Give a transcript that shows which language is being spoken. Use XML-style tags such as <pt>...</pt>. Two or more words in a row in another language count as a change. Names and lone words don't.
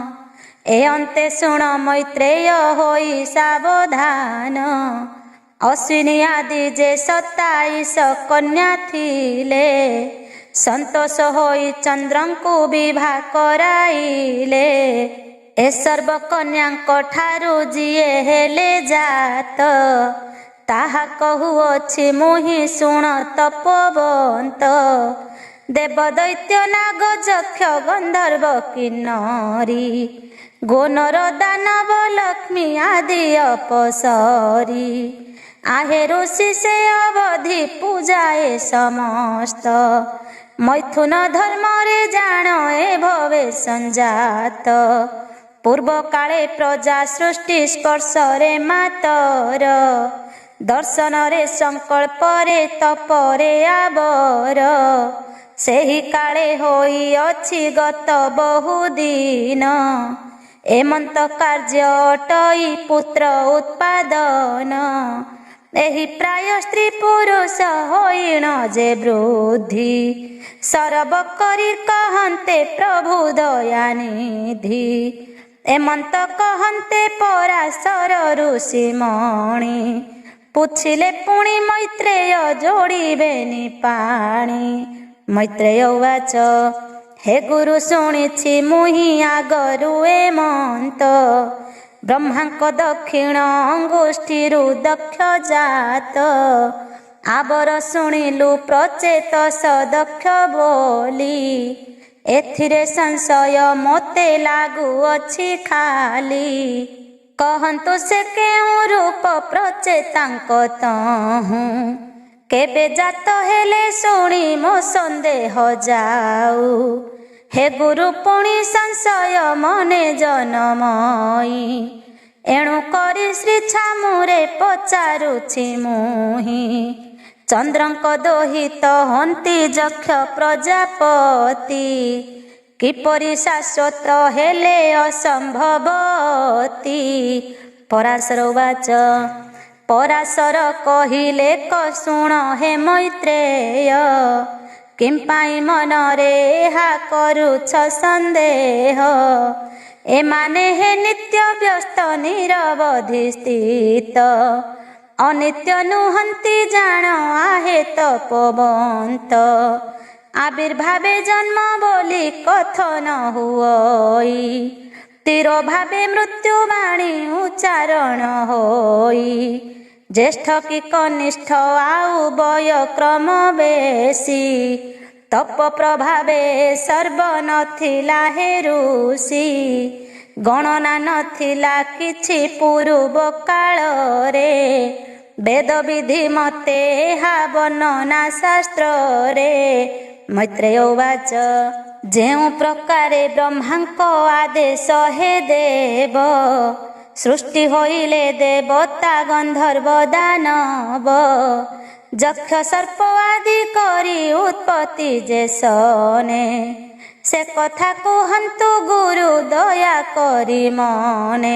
<or>ଏ ଅନ୍ତେ ଶୁଣ ମୈତ୍ରେୟ ହୋଇ ସାବଧାନ ଅଶ୍ୱିନୀ ଆଦି ଯେ 27 କନ୍ୟା ଥିଲେ ସନ୍ତୋଷ ହୋଇ ଚନ୍ଦ୍ରଙ୍କୁ ବିଭା କରାଇଲେ ଏ ସର୍ବ କନ୍ୟାଙ୍କ ଠାରୁ ଯିଏ ହେଲେ ଜାତ ତାହା କହୁଅଛି ମୁହିଁ ଶୁଣ ତପୋବନ୍ତ ଦେବ ଦୈତ୍ୟ ନାଗ ଯକ୍ଷ ଗନ୍ଧର୍ବ କିନ୍ନରୀ ଗୋନର ଦାନବ ଲକ୍ଷ୍ମୀ ଆଦି ଅପସରୀ ଆହେ ଋଷି ସେ ଅବଧି ପୂଜାଏ ସମସ୍ତ ମୈଥୁନ ଧର୍ମ ରେ ଜାଣ ଏ ଭବେ ସଂଜାତ ପୂର୍ବ କାଳେ ପ୍ରଜା ସୃଷ୍ଟି ସ୍ପର୍ଶ ରେ ମାତର ଦର୍ଶନ ରେ ସଂକଳ୍ପ ରେ ତପ ରେ ଆବର ସେହି କାଳେ ହୋଇ ଅଛି ଗତ ବହୁଦିନ ଏମନ୍ତ କାର୍ଯ୍ୟ ଅଟଇ ପୁତ୍ର ଉତ୍ପାଦନ ଏହି ପ୍ରାୟ ସ୍ତ୍ରୀ ପୁରୁଷ ହୋଇଣ ଯେ ବୃଦ୍ଧି ସରବ କରି କହନ୍ତେ ପ୍ରଭୁ ଦୟାନିଧି ଏମନ୍ତ କହନ୍ତେ ପରାଶର ଋଷି ମଣି ପୁଛିଲେ ପୁଣି ମୈତ୍ରେୟ ଯୋଡ଼ିବେନି ପାଣି ମୈତ୍ରେୟ ଉବାଚ ହେ ଗୁରୁ ଶୁଣିଛି ମୁହିଁ ଆଗରୁ ଏମନ୍ତ ବ୍ରହ୍ମାଙ୍କ ଦକ୍ଷିଣ ଅଙ୍ଗୁଷ୍ଠୀରୁ ଦକ୍ଷ ଜାତ ଆବର ଶୁଣିଲୁ ପ୍ରଚେତ ସଦକ୍ଷ ବୋଲି ଏଥିରେ ସଂଶୟ ମୋତେ ଲାଗୁ ଅଛି ଖାଲି କହନ୍ତୁ ସେ କେଉଁ ରୂପ ପ୍ରଚେତାଙ୍କ ତହୁଁ କେବେ ଜାତ ହେଲେ ଶୁଣି ମୋ ସନ୍ଦେହ ଯାଉ ହେ ଗୁରୁ ପୁଣି ସଂଶୟ ମନେ ଜନମୟୀ ଏଣୁ କରି ଶ୍ରୀ ଛାମୁରେ ପଚାରୁଛି ମୁହିଁ ଚନ୍ଦ୍ରଙ୍କ ଦୋହିତ ହନ୍ତି ଯକ୍ଷ ପ୍ରଜାପତି କିପରି ଶାଶ୍ୱତ ହେଲେ ଅସମ୍ଭବତୀ ପରାଶର ଉବାଚ ପରାଶର କହିଲେ ଶୁଣ ହେ ମୈତ୍ରେୟ କିମ୍ପାଇଁ ମନରେ ହା କରୁଛ ସନ୍ଦେହ ଏମାନେ ହେ ନିତ୍ୟ ବ୍ୟସ୍ତ ନିରବଧି ସ୍ଥିତ ଅନିତ୍ୟ ନୁହନ୍ତି ଜାଣ ଆହେ ତପବନ୍ତ ଆବିର୍ଭାବେ ଜନ୍ମ ବୋଲି କଥନ ହୁଇ ତୀରୋ ଭାବେ ମୃତ୍ୟୁ ବାଣୀ ଉଚ୍ଚାରଣ ହୋଇ ଜ୍ୟେଷ୍ଠ କି କନିଷ୍ଠ ଆଉ ବୟ କ୍ରମ ବେଶି ତପ ପ୍ରଭାବେ ସର୍ବ ନଥିଲା ହେ ଋଷି ଗଣନା ନଥିଲା କିଛି ପୂର୍ବ କାଳ ରେ ବେଦ ବିଧି ମତେ ହା ବର୍ଣ୍ଣନା ଶାସ୍ତ୍ର ରେ ମୈତ୍ରେୟ ଉବାଚ ଯେଉଁ ପ୍ରକାରେ ବ୍ରହ୍ମାଙ୍କ ଆଦେଶ ହେ ଦେବ, ସୃଷ୍ଟି ହୋଇଲେ ଦେବତା ଗନ୍ଧର୍ବ ଦାନବ, ଯକ୍ଷ ସର୍ପ ଆଦି କରି ଉତ୍ପତ୍ତି ଯେ ସନେ, ସେ କଥା କୁହନ୍ତୁ ଗୁରୁ ଦୟା କରି ମନେ।</or>